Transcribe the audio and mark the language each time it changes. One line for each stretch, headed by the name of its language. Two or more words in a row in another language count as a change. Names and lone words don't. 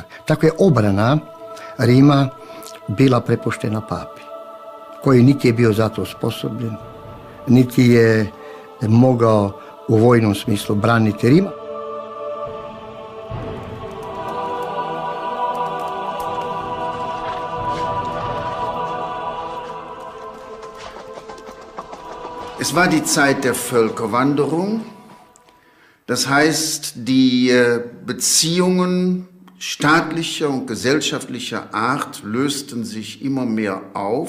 Croatian: Tako je obrana Rima bila prepuštena papi, koji niti je bio za to sposobljen, niti je mogao u vojnom smislu braniti Rima.
German: Es war die Zeit der Völkerwanderung, das heißt, die Beziehungen staatlicher und gesellschaftlicher Art lösten sich immer mehr auf.